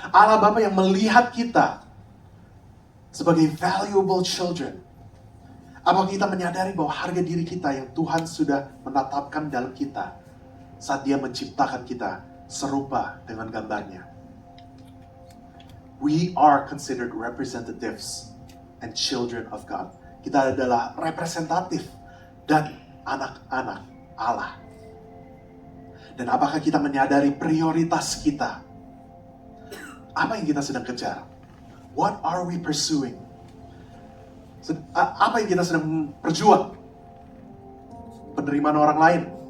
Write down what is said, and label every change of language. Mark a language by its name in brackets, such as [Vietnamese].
[Indonesian] Allah Bapa yang melihat kita sebagai [English] valuable children. [Indonesian] Apakah kita menyadari bahwa harga diri kita yang Tuhan sudah menetapkan dalam kita saat Dia menciptakan kita serupa dengan gambarnya? [English] We are considered representatives and children of God. [Indonesian] Kita adalah representatif dan anak-anak Allah. Dan apakah kita menyadari prioritas kita? Apa yang kita sedang kejar? [English] What are we pursuing? [Indonesian] Apa yang kita sedang perjuang? Penerimaan orang lain?